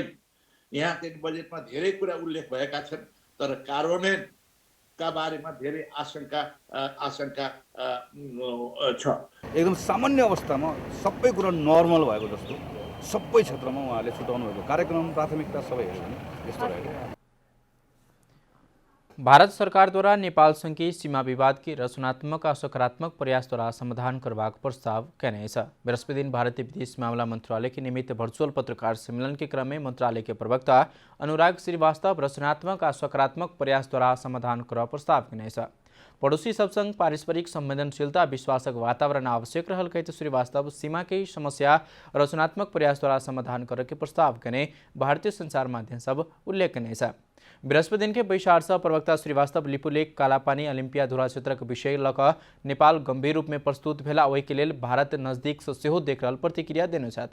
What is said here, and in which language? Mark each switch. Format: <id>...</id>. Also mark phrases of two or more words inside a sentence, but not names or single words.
<ne>यहाँ चाहिँ बजेटमा धेरै कुरा उल्लेख भएका छन्, तर कार्यान्वयनका बारेमा धेरै आशंका छ। एकदम सामान्य अवस्थामा सबै कुरा नर्मल भएको जस्तो सबै क्षेत्रमा उहाँले छुटाउनु भएको कार्यक्रम प्राथमिकता सबै हेऱ्यो भने यस्तो रहेको।</ne> <mai>भारत सरकारद्वारा नेपालसँगै सीमा विवाद के रचनात्मक और सकारात्मक प्रयास द्वारा समाधान करने प्रस्ताव कहने छ। बृहस्पति दिन भारतीय विदेश मामला मंत्रालय के निमित्त वर्चुअल पत्रकार सम्मेलन के क्रम में मंत्रालय के प्रवक्ता अनुराग श्रीवास्तव रचनात्मक और सकारात्मक प्रयास द्वारा समाधान करने प्रस्ताव कहने छ। पड़ोसी सब संग पारस्परिक संवेदनशीलता विश्वासक वातावरण आवश्यक रहल कहते श्रीवास्तव सीमा के समस्या रचनात्मक प्रयास द्वारा समाधान करे के प्रस्ताव कने भारतीय संचार माध्यम सब उल्लेख कने छ। बृहस्पति दिन के बैशार प्रवक्ता श्रीवास्तव लिपुलेक कालापानी ओलंपियाधुरा क्षेत्रक विषय लक नेपाल गंभीर रूप में प्रस्तुत भेला ओहि के लेल भारत नजदीक से सेहो देख रहल प्रतिक्रिया देने छथि।</mai>